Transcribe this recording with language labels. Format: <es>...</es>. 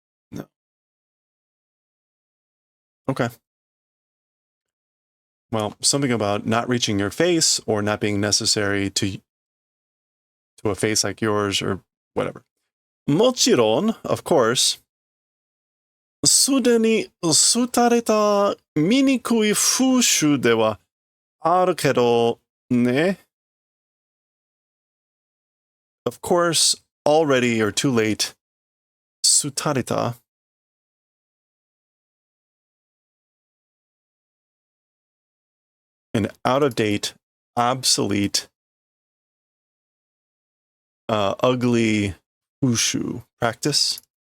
<en>No. Okay. Well, something about not reaching your face or not being necessary to a face like yours or whatever. Mochiron, of course.</en> <ja>すでに廃れた醜い風習ではあるけどね。</ja> <en>Of course, already or too late. 廃れた an out of date, obsolete, ugly wushu practice.</en>